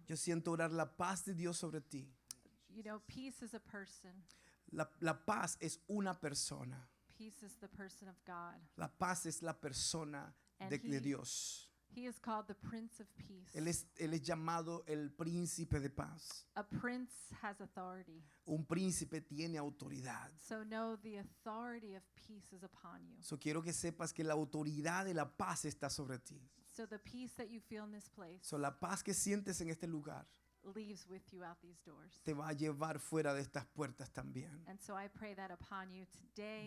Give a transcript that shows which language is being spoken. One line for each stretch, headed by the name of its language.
Spanish: yo siento orar la paz de Dios sobre ti.
English: You know, peace is a person.
Spanish: La paz es una persona.
English: Peace is the person of God.
Spanish: La paz es la persona
English: And
Spanish: de Dios.
English: He is called the Prince of Peace.
Spanish: Él es llamado el príncipe de paz.
English: A prince has authority.
Spanish: Un príncipe tiene autoridad.
English: So know the authority of peace is upon you.
Spanish: So quiero que sepas que la autoridad de la paz está sobre ti.
English: So the peace that you feel in this place
Spanish: So la paz que sientes en este lugar
English: leaves with you out these doors.
Spanish: te va a llevar fuera de estas puertas también.
English: And so I pray that upon you today